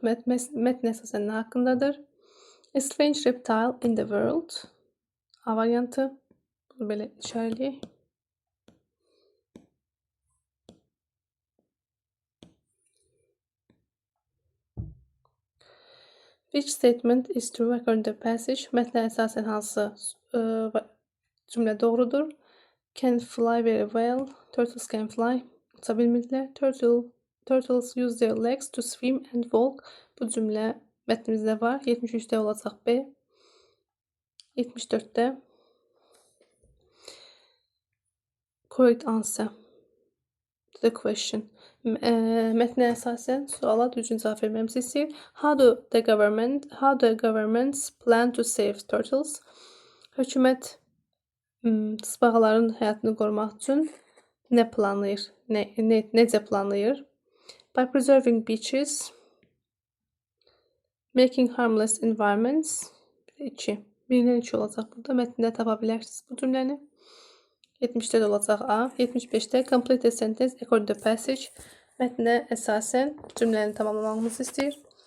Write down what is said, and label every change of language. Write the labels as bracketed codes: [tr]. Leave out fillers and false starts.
[az] Mətn əsasən nə haqqındadır? [en] A strange reptile in the world. [az] A variantı. Bunu belə işarələyək. [en] Which statement is true according to the passage? [az] Mətnə əsasən hansı cümlə doğrudur? [en] Can fly very well. Turtles can fly. [az] Uça bilmirlər. [en] Turtles use their legs to swim and walk. [az] Bu cümlə mətnimizdə var. 73-də olacaq B. [en] 74-də correct answer to the question. [az] Mətnə əsasən suala düzgün cavab verməmizi istəyir. [en] How do the governments plan to save turtles? [az] Hökumət tısbağaların həyatını qorumaq üçün nə planlayır? Necə planlayır? [en] By preserving beaches, making harmless environments. [az] 2. 1-dən 2 olacaq burada. Mətndə tapa bilərsiniz bu cümləni. 70-də olacaq A. [en] 75-də complete a sentence according to passage. [az] Mətnə əsasən cümləni tamamlamamızı istəyir.